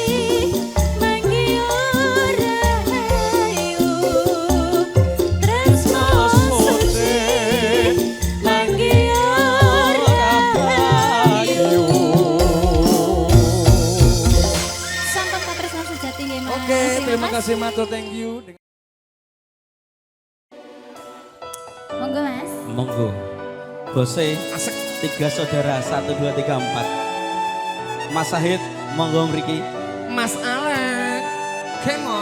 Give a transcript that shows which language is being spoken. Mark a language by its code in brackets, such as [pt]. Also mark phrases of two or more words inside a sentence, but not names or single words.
[jv] menggiur rahayu tresno suci menggiur rahayu. Sampai Pak Tresno sejati nggih, Mas. Oke, [id] terima kasih [jv] matur, [en] thank you. [jv] Monggo, Mas. Monggo. Bose Asik. 3 saudara 1 2 3 4. Mas Sahid monggo mriki. Mas Alek, [en] come on.